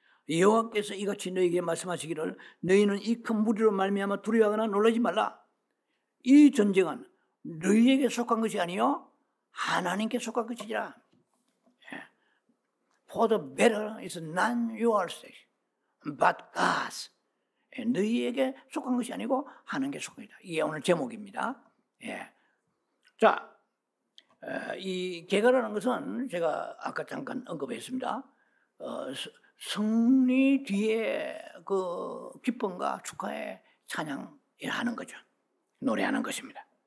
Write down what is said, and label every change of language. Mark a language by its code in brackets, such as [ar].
[ko] 여호와께서 이같이 너희에게 말씀하시기를 너희는 이 큰 무리로 말미암아 두려워하거나 놀라지 말라. 이 전쟁은 너희에게 속한 것이 아니요 하나님께 속한 것이지라. [en] For the battle is not yours, but God's. [ko] 너희에게 속한 것이 아니고 하나님께 속한 것이다. 이게 오늘 제목입니다. 자, 이 계가라는 것은 제가 아까 잠깐 언급했습니다. 승리 뒤에 그 기쁨과 축하의 찬양하는 거죠. 노래하는 것입니다.